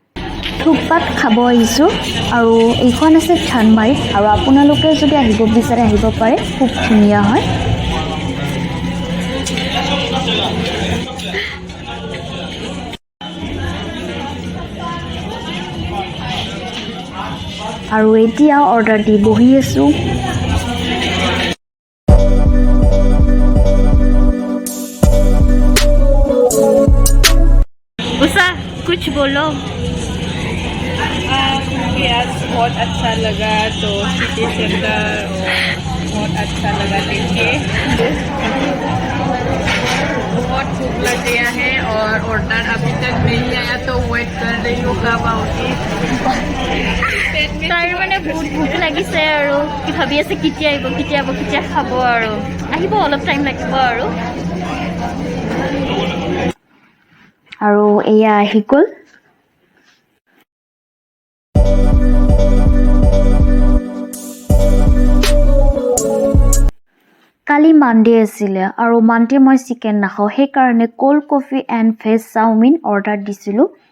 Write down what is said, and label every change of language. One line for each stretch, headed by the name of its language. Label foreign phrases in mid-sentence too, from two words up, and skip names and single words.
Assamese: থুকপাত খাব আহিছো আৰু এইখন আছে চানমাৰীত আৰু আপোনালোকে যদি আহিব বিচাৰে আহিব পাৰে খুব ধুনীয়া হয় আৰু এতিয়া অৰ্ডাৰ দি বহি আছো
Hindi: उषा कुछ बोलो मुझे आज बहुत अच्छा लगा तो सिटी सेंटर बहुत अच्छा लगा देखिए बहुत भूख लग गया है और ऑर्डर अभी तक नहीं आया तो वेट कर रही हूँ कब आओगी
Assamese: তাই মানে বহুত ভোক লাগিছে আৰু কি ভাবি আছে কেতিয়া খাব আৰু আহিব অলপ টাইম লাগিব আৰু এয়া আহি গ'ল কালি মানডে আছিলে আৰু মানডে মই চিকেন নাখাওঁ সেই কাৰণে
English: cold coffee and veg chowmein
Assamese: অৰ্ডাৰ দিছিলো